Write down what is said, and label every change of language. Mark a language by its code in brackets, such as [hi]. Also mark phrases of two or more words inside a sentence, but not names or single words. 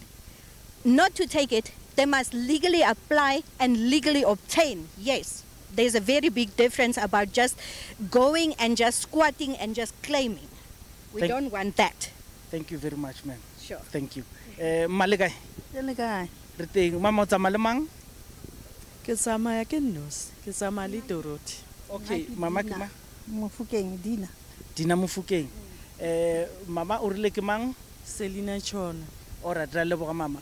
[en] Not to take it, they must legally apply and legally obtain. Yes. There's a very big difference about just going and just squatting and just claiming. We don't want that. Thank you very much, ma'am. Sure. Thank you. Malika, [tn] Ke le kae? re teng mama o tsamaya le mang? ke tsamaya ke nnosi ke tsamaya le Dorothy. Okay, mama ke mang? Mofokeng Dina. Dina Mofokeng. Mama o rile ke mang? Selina Chona. Ora ra leboga mama.